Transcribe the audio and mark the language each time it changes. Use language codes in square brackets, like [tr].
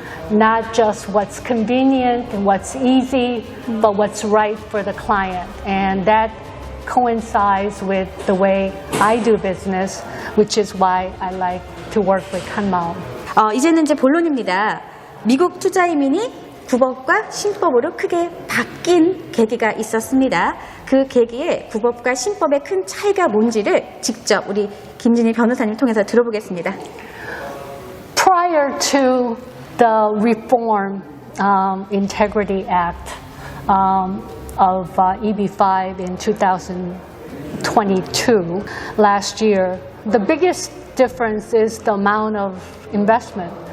[en] Not just what's convenient and what's easy, but what's right for the client. And that coincides with the way I do business, which is why I like to work with 한마음. [ko] 이제는 이제 본론입니다. 미국 투자이민이 국법과 신법으로 크게 바뀐 계기가 있었습니다. 그 계기에 국법과 신법의 큰 차이가 뭔지를 직접 우리 김진희 변호사님 통해서 들어보겠습니다. [en] Prior to the Reform Integrity Act of EB5 in 2022, last year, the biggest difference is the amount of investment.